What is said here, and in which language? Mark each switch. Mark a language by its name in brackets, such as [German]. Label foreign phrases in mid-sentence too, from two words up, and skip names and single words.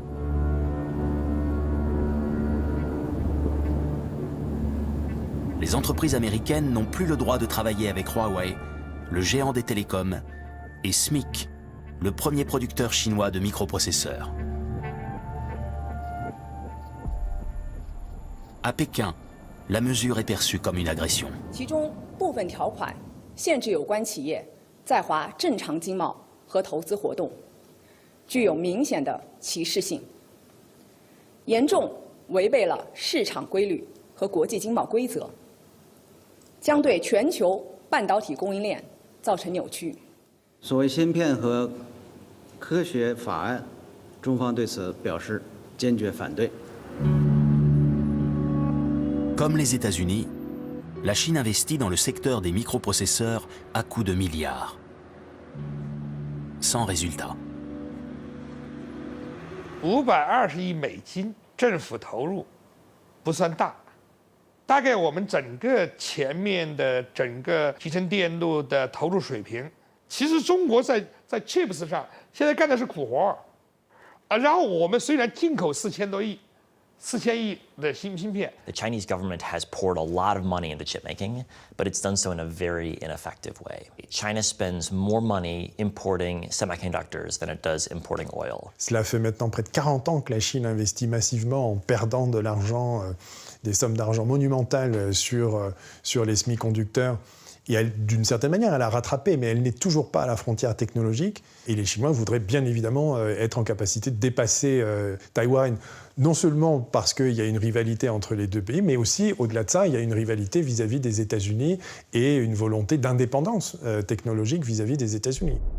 [French] Les entreprises américaines n'ont plus le droit de travailler avec Huawei, le géant des télécoms, et SMIC, le premier producteur chinois de microprocesseurs. À Pékin, la mesure est perçue comme une agression. [Chinese] 其中部分条款限制有关企业在华正常经贸和投资活动，具有明显的歧视性，严重违背了市场规律和国际经贸规则，将对全球半导体供应链造成扭曲。所谓芯片和科学法案，中方对此表示坚决反对。 [French] Comme les États-Unis, la Chine investit dans le secteur des microprocesseurs à coups de milliards. Sans résultat. [Chinese] 520 亿美金政府投入不算大，大概我们整个前面的整个集成电路的投入水平，其实中国在 chips 上现在干的是苦活然后我们虽然进口4000多亿。 4000亿的芯片。 [English] The Chinese government has poured a lot of money into chip making, but it's done so in a very ineffective way. China spends more money importing semiconductors than it does importing oil. [French] Cela fait maintenant près de 40 ans que la Chine investit massivement en perdant de l'argent, des sommes d'argent monumentales sur les semi-conducteurs. Et d'une certaine manière, elle a rattrapé, mais elle n'est toujours pas à la frontière technologique. Et les Chinois voudraient bien évidemment être en capacité de dépasser Taïwan, non seulement parce qu'il y a une rivalité entre les deux pays, mais aussi, au-delà de ça, il y a une rivalité vis-à-vis des États-Unis et une volonté d'indépendance technologique vis-à-vis des États-Unis.